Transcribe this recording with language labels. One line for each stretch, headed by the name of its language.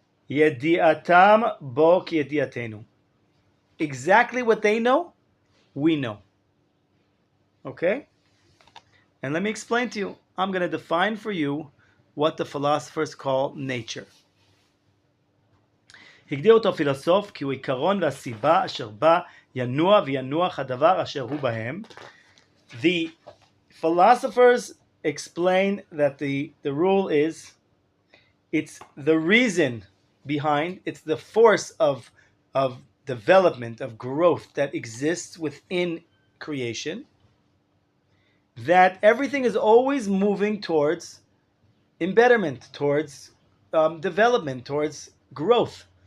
Hebrew: Yediatam bo ki yediatenu.
English: Exactly what they know, we know. Okay? And let me explain to you. I'm going to define for you what the philosophers call nature.
Hebrew: הגדיר אותו פילוסוף כי הוא עיקרון והסיבה אשר בה ינוע וינוח הדבר אשר הוא בהם,
English: The philosophers explain that the rule is it's the reason behind, it's the force of development, of growth that exists within creation, that everything is always moving towards embetterment, towards development, towards growth.